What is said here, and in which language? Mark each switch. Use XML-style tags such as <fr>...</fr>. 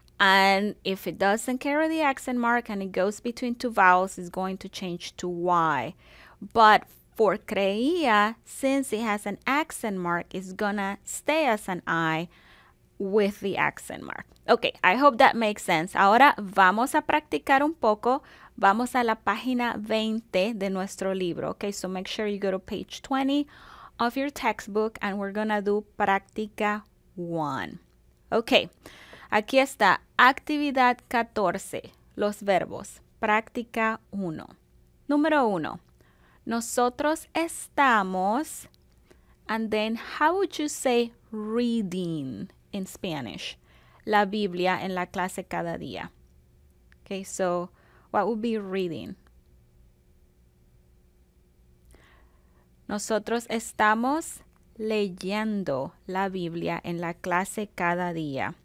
<en>And if it doesn't carry the accent mark and it goes between two vowels, it's going to change to Y. But for creía, since it has an accent mark, it's gonna stay as an I with the accent mark. Okay, I hope that makes sense.</en> <es>Ahora vamos a practicar un poco. Vamos a la página 20 de nuestro libro.</es> <en>Okay, so make sure you go to page 20 of your textbook and we're gonna do práctica 1.</en> <es>Okay, aquí está, actividad 14, los verbos, práctica 1. Número 1, nosotros estamos,</es> <en>and then how would you say reading in Spanish?</en> <es>La Biblia en la clase cada día.</es> <en>Okay, so what would be reading?</en> <es>Nosotros estamos leyendo la Biblia en la clase cada día.</es>